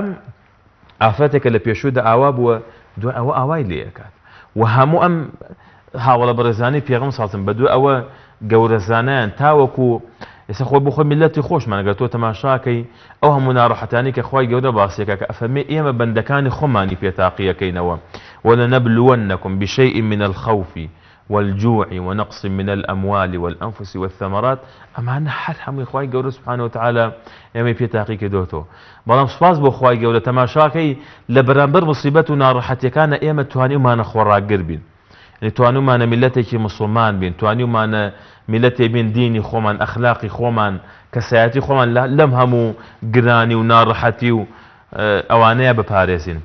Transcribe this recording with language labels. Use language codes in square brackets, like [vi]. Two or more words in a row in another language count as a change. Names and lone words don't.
[ckb] ئافرەتێکە لە پێشوودا ئاوا بووە، دوای ئەوە ئاوای لێ ئەکات و هەموو ئەم هاوڵە بەڕێزانی پێغەمبەر [ar] سەڵڵەهو عەلەیهی وسەلەم [ckb] بە دوای ئەوە گەورەزانیان تاوەکو ئێستا خۆی بۆ خۆی میلەتی خۆشمان ئەگەر تۆ تەماشاکەی ئەو هەموو ناڕەحەتانی کە خوای گەورە باسیەکە کە ئەفەرمێ ئێمە بەندەکانی خۆمانی پێتاقیەکەینەوە [ar] وَلَنَبْلُوَنَّكُمْ بِشَيْءٍ مِنَ الْخَوْفِ والجوع ونقص من الأموال والأنفس والثمرات. [ckb] ئەمانە هەر هەمووی خوای گەورە [ar] سوبحانەهو وتەعالا [ckb] ئێمەی پێتاقی کردوتەوە. بەڵام سوپاس بۆ خوای گەورە تەماشاکەی لە بەرامبەر موسیبەت و ناڕەحەتیەکانە ئێمە توانیمانە خۆڕاگر بین، یعنی توانیمانە میلەتێکی مسلمان بین، توانیمانە میلەتێ بین دینی خۆمان، ئەخلاقی خۆمان، کەسایەتی خۆمان لەم هەموو گرانی و ناڕەحەتی و ئەوانەیە بپارێزین.